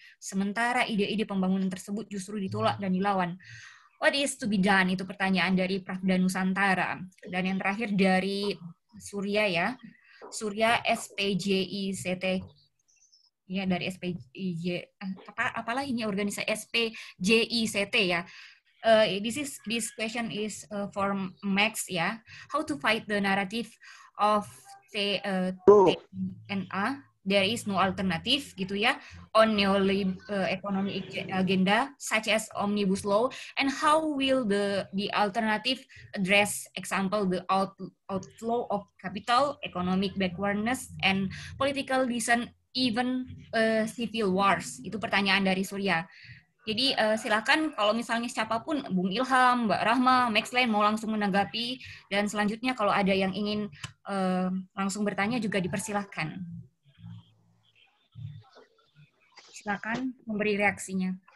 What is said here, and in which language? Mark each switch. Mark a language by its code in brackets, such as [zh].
[id] Sementara ide-ide pembangunan tersebut justru ditolak dan dilawan. [en] What is to be done? [id] Itu pertanyaan dari Pravda Nusantara. Dan yang terakhir dari Surya ya. Surya SPJICT. Ya, dari SPJ apalah ini organisasi SPJICT ya. [en] This question is for Max ya. How to fight the narrative of TNA? There is no alternative [id] gitu ya [en] on economic agenda such as omnibus law, and how will the alternative address, example, the outflow of capital, economic backwardness, and political dissent, even civil wars. [id] Itu pertanyaan dari Surya. Jadi silakan kalau misalnya siapapun, Bung Ilham, Mbak Rahma, Max Lane mau langsung menanggapi, dan selanjutnya kalau ada yang ingin langsung bertanya juga dipersilahkan. Silakan memberi reaksinya.